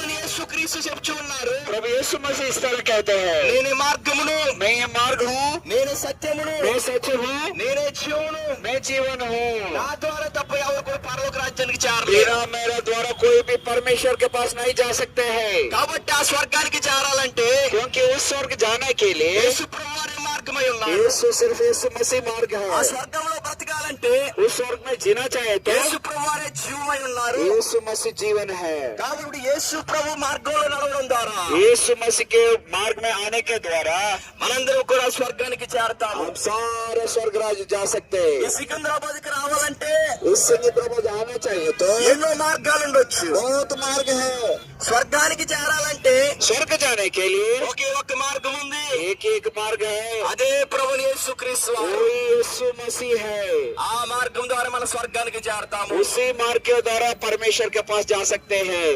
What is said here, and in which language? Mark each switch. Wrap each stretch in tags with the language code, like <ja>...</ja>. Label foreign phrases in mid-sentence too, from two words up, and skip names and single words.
<te>యేసుక్రీస్తు చెప్తూ ఉన్నారు,</te> <hi>प्रभु यीशु मसीह इस तरह कहते हैं,</hi> <te>నేనే మార్గమును,</te> <hi>मैं ये मार्ग हूँ,</hi> <te>నేనే సత్యమును,</te> <hi>मैं सत्य हूँ,</hi> <te>నేనే జీవమును,</te> <hi>मैं जीवन हूँ।</hi> <te>నా ద్వారా తప్ప ఎవరు కూడా పరలోక రాజ్యానికి చేరలేరు.</te> <hi>बिना मेरे द्वारा कोई भी परमेश्वर के पास नहीं जा सकते हैं,</hi> <te>కాబట్టి ఆ స్వర్గానికి చేరాలంటే</te> <hi>क्योंकि उस स्वर्ग जाने के लिए</hi> <te>యేసు ప్రభువారే మార్గమై ఉన్నారు.</te> <hi>यीशु सिर्फ यीशु मसीह मार्ग ఆ है।</hi> <te>స్వర్గంలో బ్రతకాలంటే</te> <hi>उस स्वर्ग में जीना चाहे तो</hi> <te>యేసు ప్రభువారే జీవమై ఉన్నారు.</te> <hi>यीशु मसीह जीवन है।</hi> <te>కాబట్టి యేసు ప్రభు మార్గంలో నడవడం ద్వారా</te> <hi>यीशु मसीह के मार्ग में आने के द्वारा</hi> <te>మనందరం కూడా స్వర్గానికి చేరతాము.</te> <hi>हम सारे स्वर्ग राज्य जा सकते ఈ हैं।</hi> <te>సికింద్రాబాద్కి రావాలంటే</te> <hi>इस सिकंदराबाद जाना चाहिए तो</hi> <te>ఎన్నో మార్గాలు ఉండొచ్చు.</te> <hi>बहुत मार्ग है।</hi> <te>స్వర్గానికి చేరాలంటే</te> <hi>स्वर्ग जाने के लिए</hi> <te>ఒకే ఒక్క మార్గం ఉంది.</te> <hi>एक एक मार्ग है,</hi> <te>అదే ప్రభుని యేసుక్రీస్తు వారు.</te> <hi>वही यीशु मसीह है।</hi> <te>ఆ మార్గం ద్వారా మన స్వర్గానికి చేరతాము.</te> <hi>उसी मार्ग के द्वारा परमेश्वर के पास जा सकते हैं।</hi>